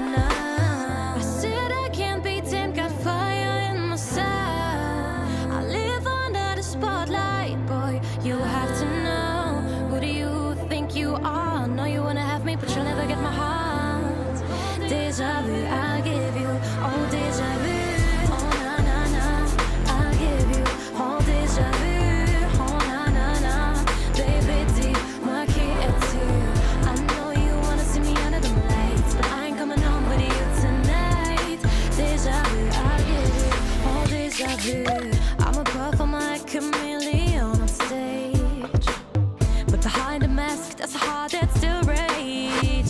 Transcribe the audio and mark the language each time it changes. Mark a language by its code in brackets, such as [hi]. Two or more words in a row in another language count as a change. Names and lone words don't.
[en] I said I can't be tamed, got fire in my soul. I live under the spotlight, boy. You have to know. Who do you think you are? Know you wanna have me, but you'll never get my heart. Deja vu, I'll give you. Oh, deja vu. Oh, na na na. I'll give you. Oh, deja vu. Oh, na na na. Baby, [fr] dis-moi qui es-tu? [en] I know you wanna see me under the lights, but I ain't coming home with you tonight. Deja vu, I'll give you. Oh, deja vu. I'm a performer like chameleon on stage, but behind the mask, there's a heart that still rages.